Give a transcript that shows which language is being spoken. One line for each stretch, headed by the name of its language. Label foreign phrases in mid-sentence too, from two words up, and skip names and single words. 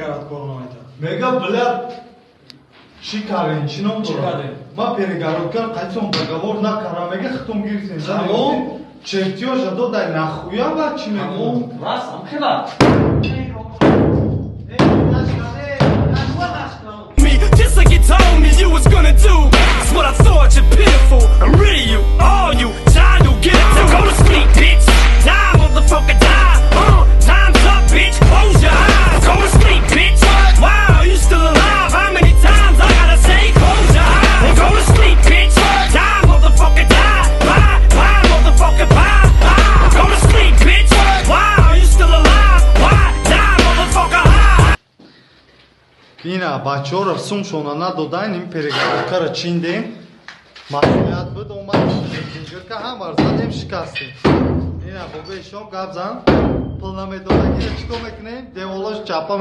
Tajik: кор намайда. Мега, блядь, чӣ кардем, чӣ ном дорам? Ма перегородкар қайсон договор накардам, мега хитом гирисем. Тамом. Чертёжа додай нахуя ва чӣ мегӯям? Раз, амхела.
English: Me, just like you told me you was gonna do. That's what I thought, you're pitiful. I'm rid of you, all you, child, you get it. Now go to sleep, bitch. Die, motherfucker, die. Time's up, bitch. Close your eyes. Go to sleep, bitch. Wow, you still alive? How many times I gotta say, close your eyes? And go to sleep, bitch. Die, motherfucker, die. Bye, motherfucker, bye. Go to sleep, bitch. Wow, you still alive? Why? Die, motherfucker, high.
Tajik: Ина бачаҳоро сумшона надодаен ин перегородкаро чиндем. Масъулият буд омад. Инҷурка ҳамар задем шикастем. Ина бобешон гап зан. Пул намедодагиро чӣ кор мекунем? Деволаш чапа